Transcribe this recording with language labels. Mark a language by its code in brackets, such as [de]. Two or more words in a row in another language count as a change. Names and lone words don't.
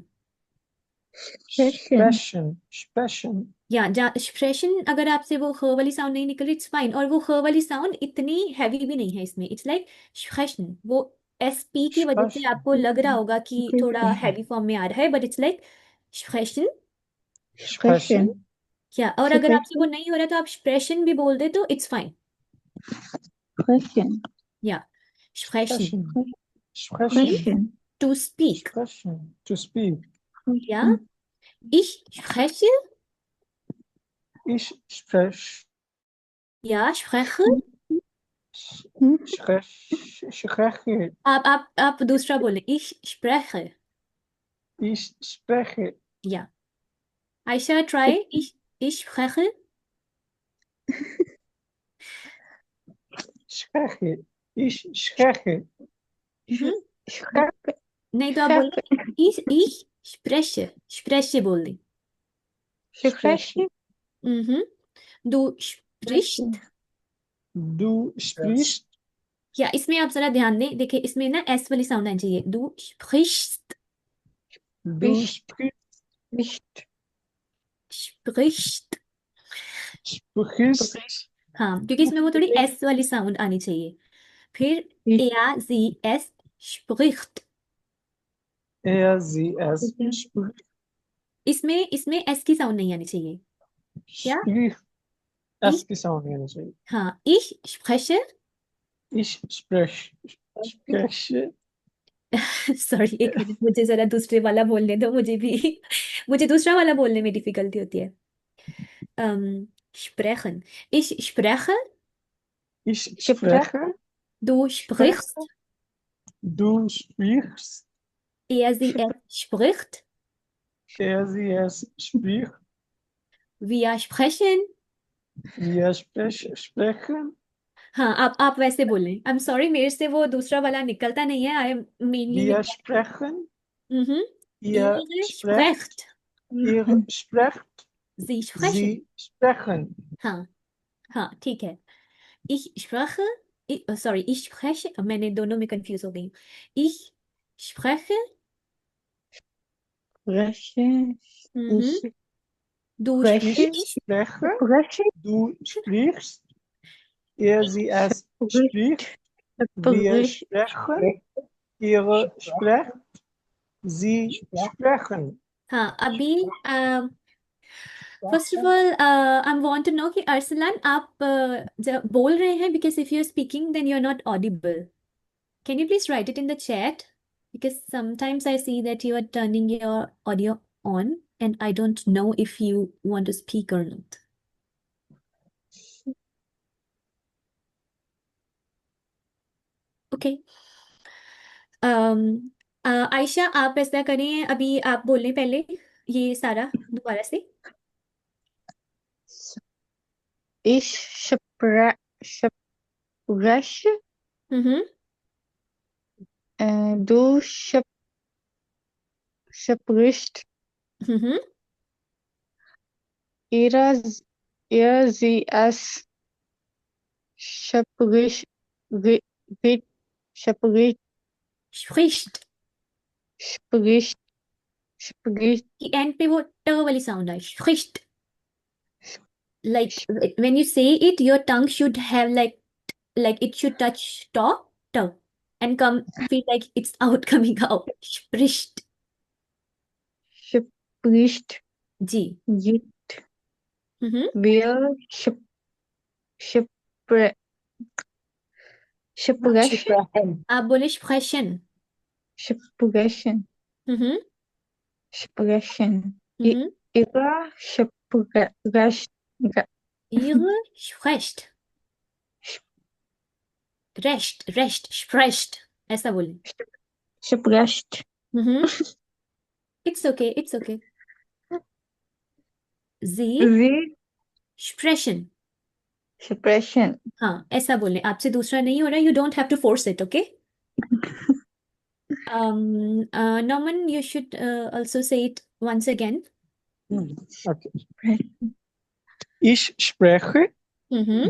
[de] Sprechen. स्पेशन। [hi] या sprechen, अगर आपसे वो ह वाली साउंड नहीं निकल रही [en] it's fine, [hi] और वो ह वाली साउंड इतनी हैवी भी नहीं है इसमें, [en] it's like [hi] sprechen। वो SP की वजह से आपको लग रहा होगा कि थोड़ा हैवी फॉर्म में आ रहा है, [en] but it's like [hi] sprechen। [de] स्पेशन। Sprechen. [hi] क्या, और अगर आपसे वो [de] Sprechen. [hi] नहीं हो रहा तो आप sprechen भी बोल दे तो [en] it's fine. [de] Sprechen. या sprechen, स्पेशन। स्पेशन। Sprechen. [en] to speak। स्पेशन to speak. [hi] या [de] Sprechen. ich spreche, Ich spreche. या spreche। Spreche. [hi] आप दूसरा बोले, [de] ich spreche। Ich spreche. [hi] या आयशा ट्राई, [de] ich spreche। Spreche. Ich spreche. हम्म, Sprechen. [hi] नहीं तो आप बोले [de] ich spreche, [hi] spreche बोल दे। [de] Sprechen. du sprichst। Du sprichst. [hi] या इसमें आप जरा ध्यान दें, देखिए इसमें ना एस वाली साउंड आनी चाहिए, [de] du sprichst। Du Spricht. sprichst. sprichst। Sprichst. [hi] हाँ, क्योंकि इसमें वो थोड़ी एस वाली साउंड आनी चाहिए। [de] फिर er sie es spricht। Er, sie, es spricht. [hi] इसमें एस की साउंड नहीं आनी चाहिए। क्या? [de] Spricht. Ich, [hi] Es की साउंड नहीं आनी चाहिए। हाँ, [de] ich spreche। Ich spreche. Spreche. [hi] सॉरी, एक मिनट, मुझे जरा दूसरे वाला बोलने दो, मुझे भी मुझे दूसरा वाला बोलने में डिफिकल्टी होती है। [de] sprechen, ich spreche। Ich spreche. du sprichst। Du sprichst. er sie es spricht। Er, sie, es spricht. wir sprechen। Wir sprechen. [hi] हाँ, आप वैसे बोलें। [en] I am sorry, [hi] मेरे से वो दूसरा वाला निकलता नहीं है, [en] I am mainly [de] Wir sprechen. हम्म Ihr ihr sprecht. sprecht। Ihr sprecht. sie sprechen। Sie sprechen. [hi] हाँ हाँ, ठीक है। [de] ich spreche, [hi] सॉरी, [de] ich spreche, [hi] मैंने दोनों में कंफ्यूज हो गई हूँ। [de] ich spreche। Sprechen. Mhm. Du Sprechen. Ich sprichst। spreche. Sprechen. Du sprichst. Er, sie, es spricht. Wir sprechen. Ihr sprecht. Sie sprechen. [hi] हाँ, अभी [en] first of all I want to know [hi] कि अरसलान, आप जब बोल रहे हैं, [en] because if you are speaking then you are not audible. can you please write it in the chat, because sometimes I see that you are turning your audio on and I don't know if you want to speak or not. Okay. [hi] आयशा, आप ऐसा करें, अभी आप बोलें पहले ये सारा दोबारा से। [de] Ich spreche. हम्म Du sprichst. हम्म Er, sie, es spricht. Spricht. spricht। Spricht. Spricht. [hi] कि एंड पे वो ट वाली साउंड आए, [de] spricht। [en] Like when you say it, your tongue should have like it should touch top tongue and come feel like it's out coming out. [de] Spricht। Spricht. [hi] जी। [de] Nicht. हम्म Wir spre- sprechen. [hi] आप बोले sprechen। [de] Sprechen. हम्म Sprechen. हम्म Ihre sprecht. ihre sprecht। recht sprecht, [hi] ऐसा बोले। [de] Sprecht. [en] it's okay, it's okay। sie [de] Sie sprechen। sprechen. [hi] हाँ, ऐसा बोले, आपसे दूसरा नहीं हो रहा, [en] you don't have to force it, okay? Norman, you should also say it once again. Okay. [de] Sprechen. Ich spreche, Mhm.